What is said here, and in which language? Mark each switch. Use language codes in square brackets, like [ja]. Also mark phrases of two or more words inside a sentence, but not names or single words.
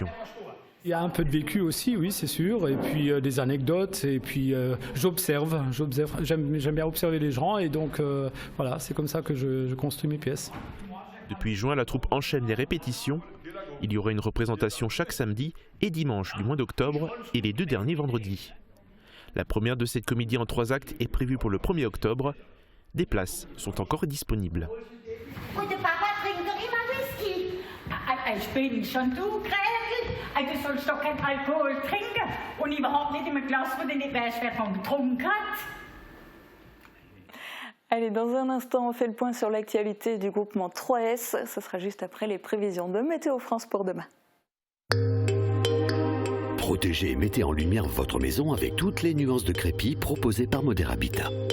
[fr] Il y a un peu de vécu aussi, oui, c'est sûr, et puis des anecdotes, et puis j'observe, j'aime bien observer les gens, et donc voilà, c'est comme ça que je construis mes pièces. Depuis juin, la troupe enchaîne les répétitions. Il y aura une représentation chaque samedi et dimanche du mois d'octobre, et les 2 derniers vendredis. La première de cette comédie en 3 actes est prévue pour le 1er octobre. Des places sont encore disponibles. [gsw] Ich bin schon du Grägel, du sollst doch kein Alkohol trinken und überhaupt nicht in einem Glas, wo du nicht weißt, wer von getrunken hat. [fr] Allez, dans un instant, on fait le point sur l'actualité du groupement 3S. Ce sera juste après les prévisions de Météo France pour demain. Protégez et mettez en lumière votre maison avec toutes les nuances de crépi proposées par Modèle Habitat.